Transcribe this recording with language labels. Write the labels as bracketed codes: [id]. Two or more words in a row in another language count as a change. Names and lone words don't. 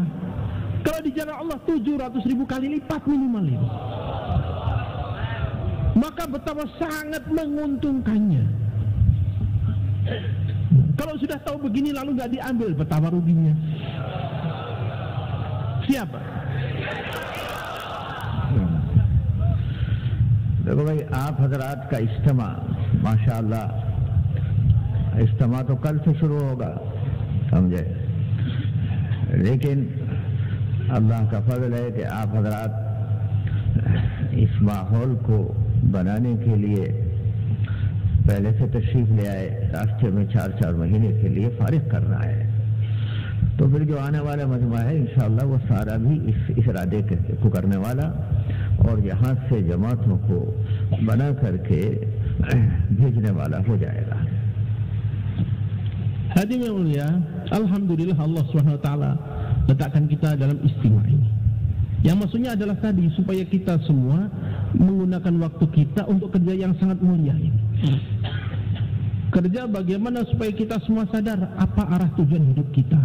[id] Kalau di jalan Allah 700.000 kali lipat minimal itu. Maka betapa sangat menguntungkannya. Kalau sudah tahu begini lalu nggak diambil, betapa ruginya. Siapa? [hi] देखो भाई, आप हजरात का इज्तिमा माशाअल्लाह, इज्तिमा तो कल से शुरू होगा, समझे, लेकिन अल्लाह का फजल है कि आप हजरात इस माहौल को बनाने के लिए पहले से तशरीफ ले आए। रास्ते में 4-4 महीने के लिए फारिग करना है, तो फिर जो आने वाला मजमा है इंशाअल्लाह वो सारा भी इस इरादे को करने वाला और यहाँ से जमातों को बना करके भेजने वाला हो जाएगा। [id] Hadirin yang mulia, alhamdulillah [ar] الله سبحانه وتعالى [id] letakkan kita dalam istimewa ini. Yang maksudnya adalah tadi supaya kita semua menggunakan waktu kita untuk kerja yang sangat mulia ini. Kerja bagaimana supaya kita semua sadar apa arah tujuan hidup kita.